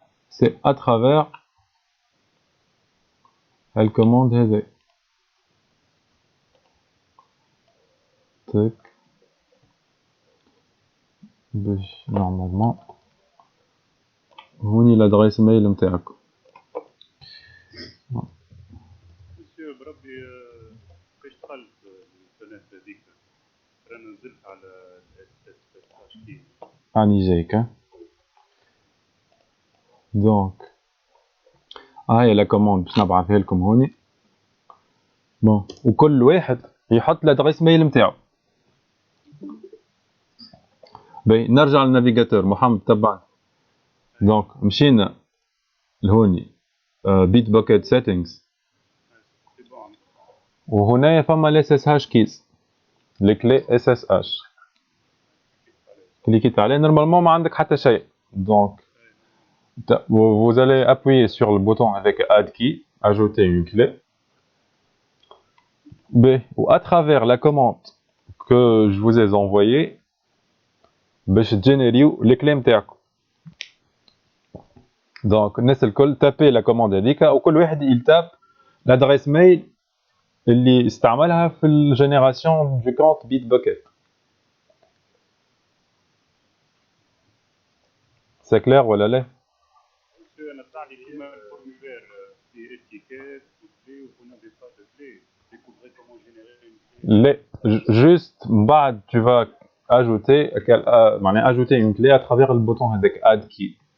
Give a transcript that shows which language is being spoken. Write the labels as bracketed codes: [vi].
[fr] C'est à travers la commande [ar] هذه. [fr] Tac. Normalement [ar] هوني [fr] l'adresse mail [ar] نتاعكم. مسيو بربي كيفاش دخلت القناة هذيك؟ انا نزلت على SSH كي. راني جايك. دونك هاي لا كوموند باش نبعثها لكم هوني. بون وكل واحد يحط [fr] l'adresse mail [ar] نتاعو. نرجع للنافيغاتور محمد تبعنا. دونك مشينا لهوني Bitbucket settings وهنا فما ال SSH keys [fr] les clés SSH. [ar] كليكيت عليه نورمالمون ما عندك حتى شيء. [fr] Donc vous allez appuyer sur le bouton avec add key, ajouter une clé. Ou à travers la commande que je vous ai envoyée, [ar] باش تجينيريو [fr] les clés [ar] نتاعكم. [fr] Donc [ar] الناس الكل [fr] tapez la commande [ar] هذيك وكل واحد [fr] il tape l'adresse mail [ar] اللي استعملها في الجينيراسيون [fr] du compte Bitbucket. C'est clair [ar] ولا لا؟ مسيو انا طلع لي كيما الفورمulaire في اتيكيت وكلي ونافي با دو كلي. [fr] découvrir comment générer une clé. Juste [ar] بعد [fr] tu vas ajouter une clé à travers le bouton avec add key.